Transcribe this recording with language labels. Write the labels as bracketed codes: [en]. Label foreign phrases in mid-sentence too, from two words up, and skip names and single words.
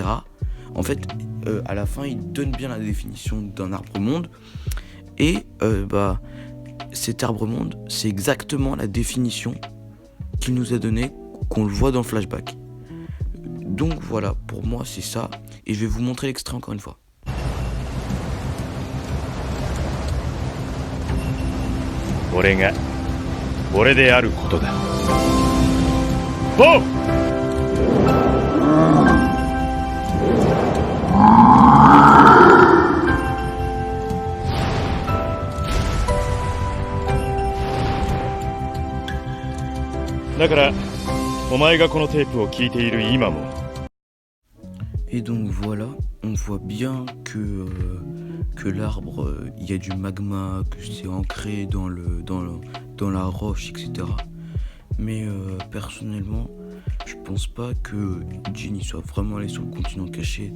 [fr] En fait, à la fin, il donne bien la définition d'un arbre-monde. Et cet arbre-monde, c'est exactement la définition qu'il nous a donnée, qu'on le voit dans le flashback. Donc voilà, pour moi, c'est ça. Et je vais vous montrer l'extrait encore une fois. [ja] これが俺であることだ。ほう！だからお前がこのテープを聞いている今も。 [fr] Et donc voilà, on voit bien que l'arbre, il y a du magma, que c'est ancré dans la roche, etc. Mais personnellement, je pense pas que Jin soit vraiment allé sur le continent caché.